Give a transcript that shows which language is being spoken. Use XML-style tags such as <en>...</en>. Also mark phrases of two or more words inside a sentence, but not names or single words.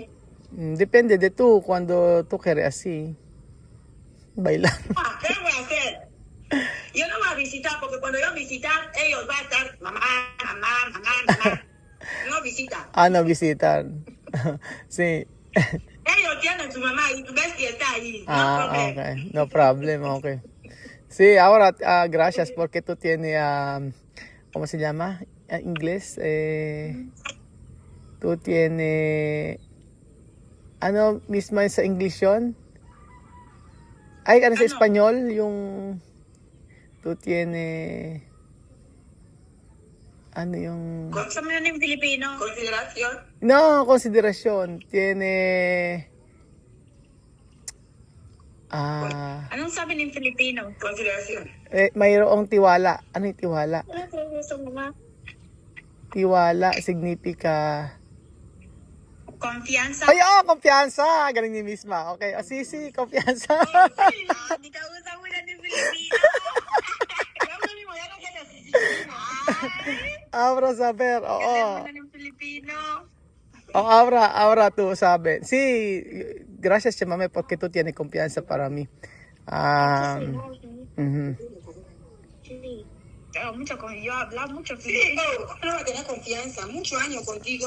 <es>Depende de tú cuando tú quieres así bailar. ¿Qué voy a hacer? Yo no voy a visitar porque cuando yo visitar, ellos van a estar mamá. No visitan. No visitan. Sí. Ellos tienen su mamá y tú ves que está ahí.</es> <en>No problem. Okay. No problem, okay.</en> <es>Sí, ahora gracias porque tú tienes, ¿cómo se llama? Inglés. Tú tienes,</es> <tl>ano mismo sa English yun? Ay, ano sa Espanyol? Yung,</tl> <es>tú tienes,</es> <tl>ano yung... Sabi na ng Filipino. Considerasyon?</tl> <es>No, considerasyon. Tiene...</es> <tl>Anong sabi ng Filipino? Considerasyon. Mayroong tiwala. Ano yung tiwala? Ano sa gusto mo ma?</tl> <es>Tiwala significa... Confianza.</es> <tl>Ay, kumpiyansa. Galing ni Misma. Okay. Si, kumpiyansa. Hindi ka usap mo na ng Filipino. Gawin mo yan ang kaya sa Filipino.</tl> <es>Abra saber. Oo.</es> <tl>Galing mo na ng Filipino.</tl> <es>Ahora tú sabes. Sí, gracias, Chamame, porque tú tienes confianza para mí. Yo hablo mucho filipino. ¿Cómo no va a tener confianza? Muchos años contigo.</es>